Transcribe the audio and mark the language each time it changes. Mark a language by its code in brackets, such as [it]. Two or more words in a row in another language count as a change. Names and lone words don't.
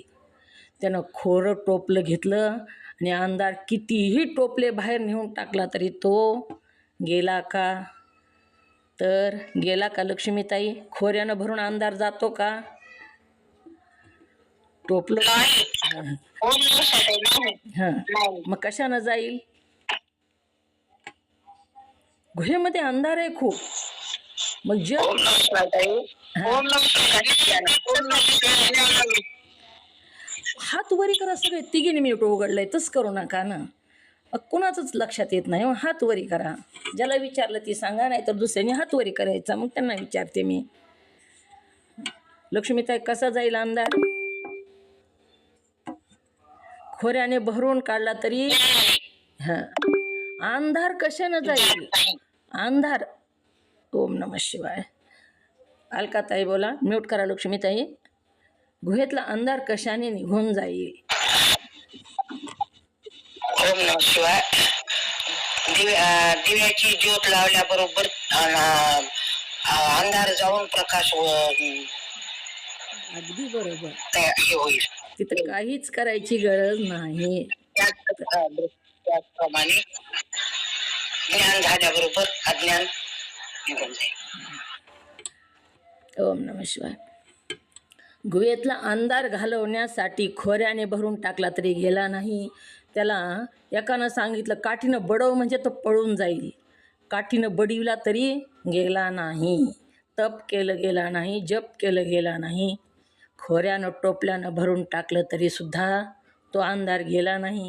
[mr] त्यानं खोरं टोपलं घेतलं आणि अंधार कितीही टोपले बाहेर नेऊन टाकला तरी तो गेला का. तर गेला का लक्ष्मीताई. खोऱ्यानं भरून अंधार जातो का. टोपलं नाही. हां [sa] ओम नमः शिवाय नाही. [mr] हां नाही. मग कशानं जाईल? गुहेमध्ये अंधार आहे खूप. मग जग [sa] ओम नमः शिवाय ताई. ओम नमः शिवाय. ओम नमः शिवाय. [mr] हात वरी करा, सगळे तिघीने मी उघडलंय, तसं करू नका ना. कुणाचंच लक्षात येत नाही. हात वरी करा, ज्याला विचारलं ती सांगा, नाही तर दुसऱ्याने हात वरी करायचा. मग त्यांना विचारते मी, लक्ष्मीताई कसा जाईल अंधार? खोऱ्याने भरून काढला तरी हां अंधार कशानं जाईल? अंधार. [sa] ओम नमः शिवाय. [mr] अलकाताई बोला, म्यूट करा लक्ष्मीताई. गुहेतला अंधार कशाने निघून जाईल? [sa] ओम नमः शिवाय. [mr] दिव्याची ज्योत लावल्याबरोबर अंधार जाऊन प्रकाश अगदी बरोबर. हे होईल. तिथं काहीच करायची गरज नाही. त्याचप्रमाणे ज्ञान झाल्याबरोबर अज्ञान निघून जाईल. [sa] ओम नमः शिवाय. [mr] गुहेतला अंधार घालवण्यासाठी खोऱ्याने भरून टाकला तरी गेला नाही. त्याला एकानं सांगितलं काठीनं बडव, म्हणजे तो पळून जाईल. काठीनं बडिवला तरी गेला नाही. तप केलं गेला नाही, जप केलं गेला नाही. खोऱ्यानं टोपल्यानं भरून टाकलं तरीसुद्धा तो अंधार गेला नाही.